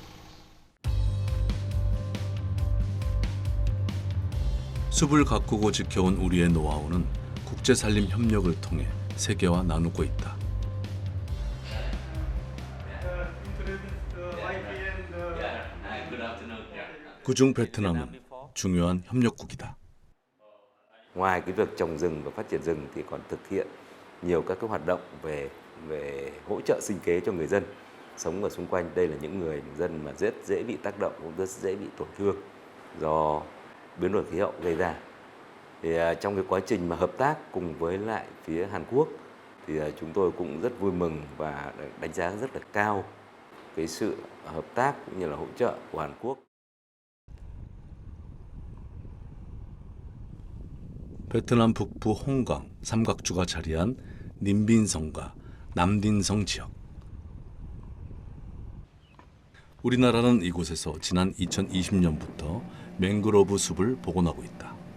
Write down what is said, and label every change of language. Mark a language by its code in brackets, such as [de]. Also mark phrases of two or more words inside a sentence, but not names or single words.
[ko] 숲을 가꾸고 지켜온 우리의 노하우는 국제산림 협력을 통해 세계와 나누고 있다. 그중 베트남은 중요한 협력국이다. [vi] Ngoài cái việc trồng rừng và phát triển rừng thì còn thực hiện nhiều các cái hoạt động về hỗ trợ sinh kế cho người dân sống ở xung quanh. Đây là những người dân mà rất dễ bị tác động, cũng rất dễ bị tổn thương do biến đổi khí hậu gây ra. Thì trong cái quá trình mà hợp tác cùng với lại phía Hàn Quốc thì chúng tôi cũng rất vui mừng và đánh giá rất là cao cái sự hợp tác cũng như là hỗ trợ của Hàn Quốc. [ko] 베트남 북부 홍강, 삼각주가 자리한 님빈성과 남딘성 지역. 우리나라는 이곳에서 지난 2020년부터 맹그로브 숲을 복원하고 있다.